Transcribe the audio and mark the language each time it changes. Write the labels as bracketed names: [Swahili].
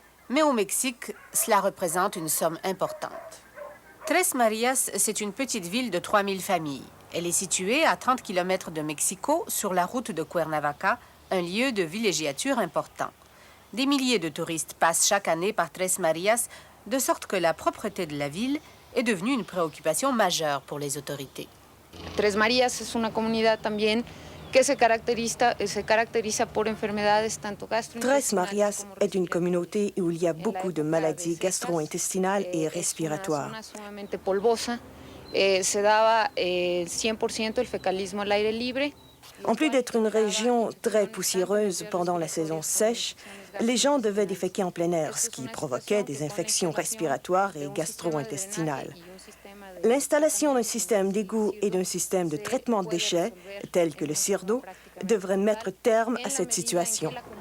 [French] Mais au Mexique, cela représente une somme importante. Tres Marias, c'est une petite ville de 3000 familles. Elle est située à 30 km de Mexico, sur la route de Cuernavaca, un lieu de villégiature important. Des milliers de touristes passent chaque année par Tres Marias, de sorte que la propreté de la ville est devenue une préoccupation majeure pour les autorités. [Spanish] Tres Marias es una comunidad también que se caracteriza por enfermedades tanto gastrointestinales. [French] Tres Marias est une communauté où il y a beaucoup de maladies gastro-intestinales et respiratoires. [Spanish] Una sumamente polvosa, se daba 100% el fecalismo al aire libre. [French] En plus d'être une région très poussiéreuse pendant la saison sèche, les gens devaient déféquer en plein air, ce qui provoquait des infections respiratoires et gastro-intestinales. L'installation d'un système d'égout et d'un système de traitement de déchets, tel que le CIRDO, devrait mettre terme à cette situation.